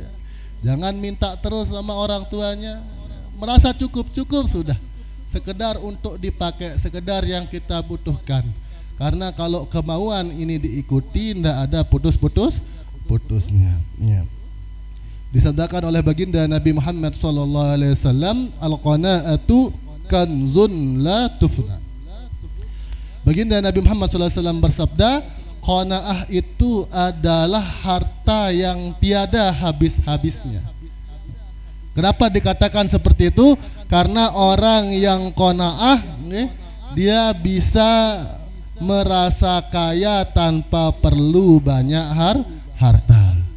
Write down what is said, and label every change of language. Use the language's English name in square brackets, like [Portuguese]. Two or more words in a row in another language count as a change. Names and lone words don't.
[Indonesian] Jangan minta terus sama orang tuanya. Merasa cukup sudah. Sekedar untuk dipakai, sekedar yang kita butuhkan. Karena kalau kemauan ini diikuti ndak ada putusnya ya. Disabdakan oleh baginda Nabi Muhammad [Arabic] صلى الله عليه وسلم, القناعة كنز لا يفنى. [Indonesian] Baginda Nabi Muhammad [Arabic] صلى الله عليه وسلم [Indonesian] bersabda, qanaah itu adalah harta yang tiada habis-habisnya. Kenapa dikatakan seperti itu? Karena orang yang qanaah dia bisa merasa kaya tanpa perlu banyak harta.